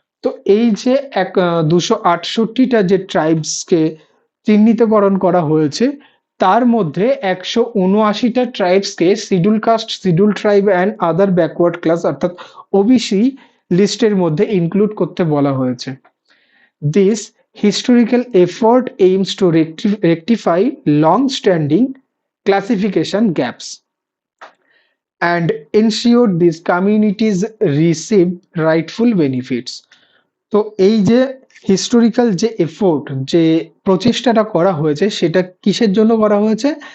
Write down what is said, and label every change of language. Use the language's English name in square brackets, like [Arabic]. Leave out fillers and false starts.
[Bangla] তো এই যে 268টা যে ট্রাইবসকে চিহ্নিতকরণ করা হয়েছে তার মধ্যে 179টা ট্রাইবসকে [English] schedule caste, schedule tribe and other backward class [Bangla] অর্থাৎ ওবিসি লিস্টের মধ্যে ইনক্লুড করতে বলা হয়েছে। [English] This historical effort aims to rectify long-standing classification gaps and ensure these communities receive rightful benefits. [Bangla] তো এই যে হিস্টোরিক্যাল যে এফোর্ট, যে প্রচেষ্টাটা করা হয়েছে সেটা কিসের জন্য করা হয়েছে?